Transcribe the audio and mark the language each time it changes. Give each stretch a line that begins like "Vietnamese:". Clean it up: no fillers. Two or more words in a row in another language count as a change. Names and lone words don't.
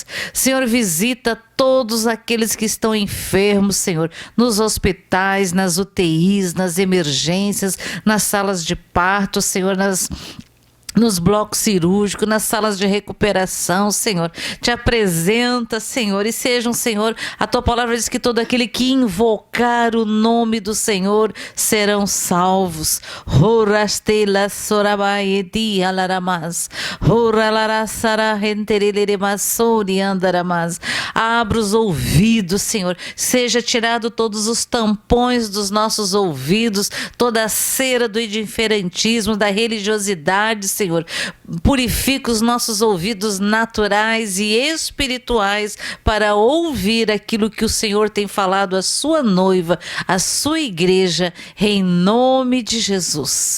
Portuguese: Senhor, visita todos aqueles que estão enfermos, Senhor, nos hospitais, nas UTIs, nas emergências, nas salas de parto, Senhor, nos blocos cirúrgicos, nas salas de recuperação, Senhor. Te apresenta, Senhor, e sejam, Senhor, a Tua palavra diz que todo aquele que invocar o nome do Senhor serão salvos. Horastela sorabaeti alaramas. Horalarasara rentereleremasori andaramas. Abra os ouvidos, Senhor. Seja tirado todos os tampões dos nossos ouvidos, toda a cera do indiferentismo, da religiosidade, Senhor. Purifica os nossos ouvidos naturais e espirituais para ouvir aquilo que o Senhor tem falado à sua noiva, à sua igreja, em nome de Jesus.